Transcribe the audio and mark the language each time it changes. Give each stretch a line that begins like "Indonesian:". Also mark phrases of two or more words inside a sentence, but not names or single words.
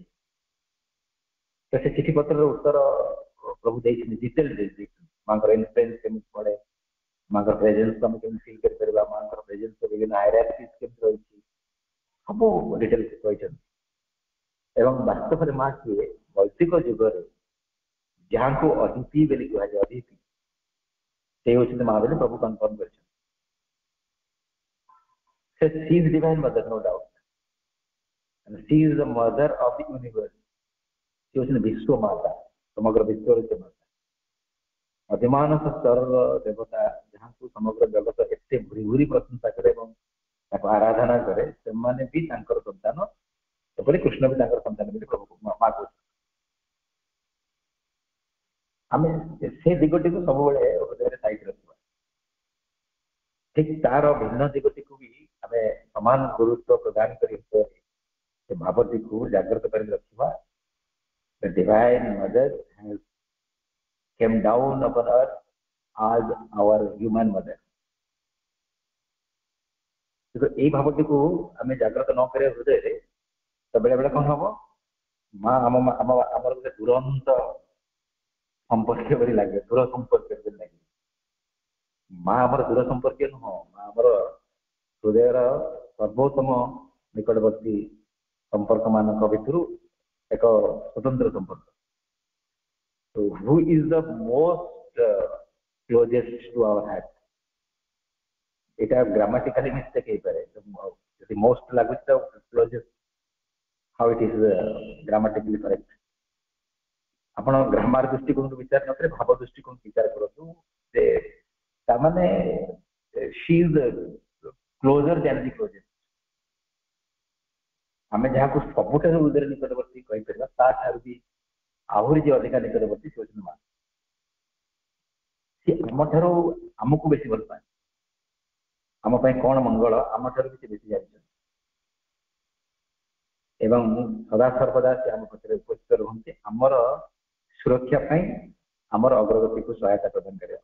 Odia: ତ ସେ ଚିଠି ପତ୍ରର ଉତ୍ତର ପ୍ରଭୁ ଦେଇଛନ୍ତି, ଡିଟେଲ ଦେଇଛନ୍ତି ମାଙ୍କର ଇନଫ୍ଲୁଏନ୍ସ କେମିତି ପଡେ, ମାଙ୍କର ପ୍ରେଜେନ୍ସ ଆମେ କେମିତି ଫିଲ୍ କରିପାରିବା, ମାଙ୍କର ପ୍ରେଜେନ୍ସ ବିଭିନ୍ନ ହାଇରାର୍କିଜ୍ କେମିତି ରହିଛି, ସବୁ ଡିଟେଲ କହିଛନ୍ତି। ଏବଂ ବାସ୍ତବରେ ମା କିଏ, ଭୌତିକ ଯୁଗରେ ଯାହାଙ୍କୁ ଅଦିତି ବୋଲି କୁହାଯାଏ, ଅଦିତି ସେ ହେଉଛନ୍ତି ମା ବୋଲି ପ୍ରଭୁ କନଫର୍ମ କରିଛନ୍ତି।
English: She is divine mother, no doubt. And she is the mother of the universe.
Odia: ସେ ହେଉଛନ୍ତି ବିଶ୍ୱ ମାତା, ସମଗ୍ର ବିଶ୍ୱର ସେ ମାତା, ଅଧିମାନସ ସ୍ତରର ଦେବତା, ଯାହାଙ୍କୁ ସମଗ୍ର ଜଗତ ଏତେ ଭୁରି ଭୁରି ପ୍ରଶଂସା କରେ ଏବଂ ତାକୁ ଆରାଧନା କରେ, ସେମାନେ ବି ତାଙ୍କର ସନ୍ତାନ, ଏପରି କୃଷ୍ଣ ବି ତାଙ୍କର ସନ୍ତାନ ବୋଲି ପ୍ରଭୁ ମା କହୁଛନ୍ତି। ଆମେ ସେ ଦିଗଟିକୁ ସବୁବେଳେ ହୃଦୟରେ ସାଇତି ରଖିବା, ଠିକ ତାର ଭିନ୍ନ ଦିଗଟିକୁ ବି ଆମେ ସମାନ ଗୁରୁତ୍ୱ ପ୍ରଦାନ କରି ସେ ଭାବଟିକୁ ଜାଗ୍ରତ କରି ରଖିବା।
English: The divine mother has came down upon earth as our human mother.
Odia: ଏଇ ଭାବଟିକୁ ଆମେ ଜାଗ୍ରତ ନ କରିବା ହୃଦୟରେ ତ ବେଳେ ବେଳେ କଣ ହବ, ମା ଆମର ଗୋଟେ ଦୁରନ୍ତ ସମ୍ପର୍କୀୟ ପରି ଲାଗେ, ଦୂର ସମ୍ପର୍କୀୟ ପରି ଲାଗେ। ମା ଆମର ଦୂର ସମ୍ପର୍କୀୟ ନୁହଁ, ମା ଆମର ହୃଦୟର ସର୍ବୋତ୍ତମ ନିକଟବର୍ତ୍ତୀ ସମ୍ପର୍କ ମାନଙ୍କ ଭିତରୁ ଏକ ସ୍ୱତନ୍ତ୍ର ସମ୍ପର୍କ।
English: So who is the most closest to our heart? এটা grammatically mistake
Odia: ହେଇପାରେ, ଯଦି
English: most
Odia: ଲାଗୁଛି ତ
English: closest, how it is grammatically correct।
Odia: ଆପଣ ଗ୍ରାମାର ଦୃଷ୍ଟିକୋଣରୁ ବିଚାର ନ କରି ଭାବ ଦୃଷ୍ଟିକୋଣ ବିଚାର କରନ୍ତୁ ଯେ ତାମାନେ
English: she is closer than the closest।
Odia: ଆମେ ଯାହାକୁ ସବୁଠାରୁ ହୃଦୟରେ ନିକଟବର୍ତ୍ତୀ କହିପାରିବା ତାଠାରୁ ବି ଆହୁରି ଯେ ଅଧିକା ନିକଟବର୍ତ୍ତୀ ସେ ହେଉଛନ୍ତି ମା। ସେ ଆମଠାରୁ ଆମକୁ ବେଶୀ ଭଲ ପାଏ, ଆମ ପାଇଁ କଣ ମଙ୍ଗଳ ଆମଠାରୁ ବି ସେ ବେଶୀ ଜାଣିଛନ୍ତି ଏବଂ ସଦା ସର୍ବଦା ସେ ଆମ ପଛରେ ଉପସ୍ଥିତ ରୁହନ୍ତି, ଆମର ସୁରକ୍ଷା ପାଇଁ ଆମର ଅଗ୍ରଗତିକୁ ସହାୟତା ପ୍ରଦାନ କରିବା।